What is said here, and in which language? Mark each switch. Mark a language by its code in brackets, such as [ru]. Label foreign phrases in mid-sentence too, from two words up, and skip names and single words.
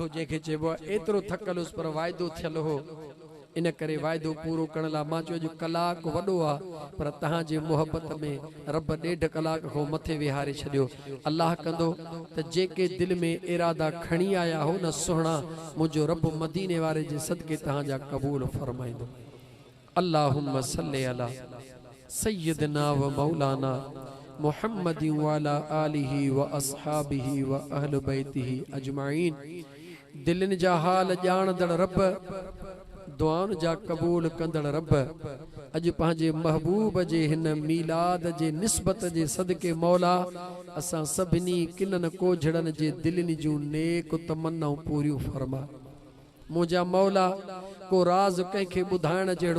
[sd] जंहिंखे चइबो आहे एतिरो थकल उस पर वाइदो थियल हो इन करे वाइदो पूरो करण लाइ मां चयो जो कलाक वॾो आहे पर तव्हांजे मोहबत में रब 1.5 कलाक खां मथे विहारे छॾियो अल्लाह कंदो त जेके दिलि में इरादा खणी आया हो न सुहिणा मुंहिंजो रब मदीने वारे जे सदके तव्हांजा क़बूल फरमाईंदो [ar] اللهم صل على سيدنا ومولانا محمد و على آله وأصحابه وأهل بيته أجمعين [sd] दिलनि जा हाल ॼाणदड़ रब दुआउनि जा क़बूल कंदड़ रब अॼु पंहिंजे महबूब जे हिन मीलाद जे निस्बत जे सदके मौला असां सभिनी किननि कोझड़नि जे दिलनि जूं नेक तमन्नाऊं पूरियूं फरमा मुंहिंजा मौला को राज़ कंहिंखे ॿुधाइण जहिड़ो